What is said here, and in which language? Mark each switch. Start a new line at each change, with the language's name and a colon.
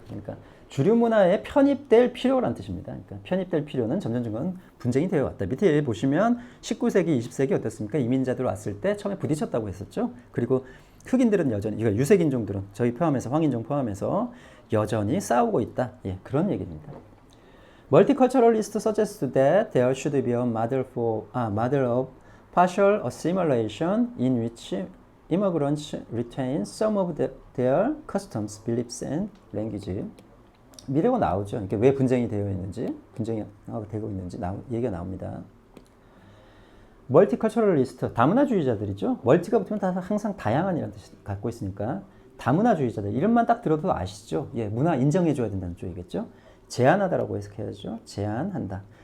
Korean: 그러니까 주류 문화에 편입될 필요라는 뜻입니다. 그러니까 편입될 필요는 점점 분쟁이 되어 왔다. 밑에 보시면 19세기, 20세기 어땠습니까? 이민자들 왔을 때 처음에 부딪혔다고 했었죠. 그리고 흑인들은 여전히, 이거 유색인종들은 저희 포함해서 황인종 포함해서 여전히 싸우고 있다. 예, 그런 얘기입니다.
English: Multiculturalists suggest that there should be a model of partial assimilation in which immigrants retain some of their customs, beliefs, and language.
Korean: 미래가 나오죠. 이게 왜 분쟁이 되어 있는지, 분쟁이 되고 있는지 얘기가 나옵니다. 멀티컬처럴리스트, 다문화주의자들이죠. 멀티가 붙으면 다 항상 다양한이라는 뜻을 갖고 있으니까 다문화주의자들, 이름만 딱 들어도 아시죠? 예, 문화 인정해줘야 된다는 쪽이겠죠. 제한하다라고 해석해야죠. 제한한다.